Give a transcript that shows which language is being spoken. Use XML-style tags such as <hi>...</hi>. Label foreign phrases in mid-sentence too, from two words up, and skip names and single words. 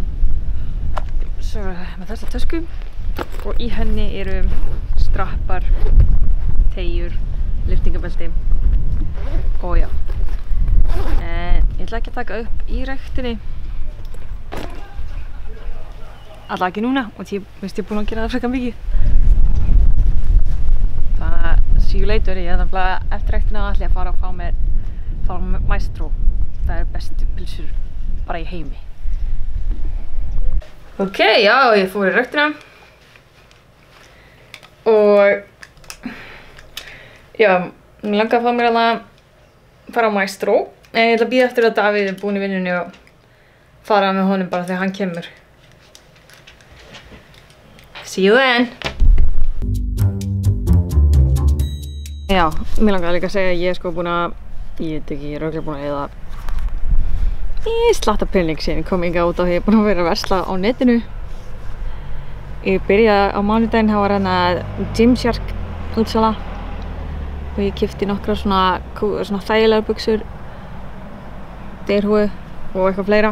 <is>Svo erum við með þessa tösku. Og í henni eru strappar, teygjur, lyftingabelti. Og já. Ég ætla ekki að taka upp í ræktinni. Alla ekki núna, og ég er búin að gera það frekar mikið. Þannig að</is> <en>see you later.</en> <is>Ég er nefnilega eftir ræktina ætla ég að fara og fá mér Maestro. Það er bestu pylsur bara í heimi. Ok, já, ég fór í ræktina. Og já, mér langar að fá mér að fara á Maestro. En ég ætla að bíða eftir að Davíð er búinn í vinnunni og fara með honum bara þegar hann kemur.</is> <en>See you then!</en> <is>Já, mér langar líka að segja að ég er sko búinn að, ég veit ekki, ég er örugglega búinn að eyða slatta pening síðan ég kom hingað út af því ég er búinn að vera að versla á netinu. Ég byrjaði á mánudaginn, það var hérna Gymshark útsala og ég keypti nokkrar svona þægilegar buxur, derhúi og eitthvað fleira.</is>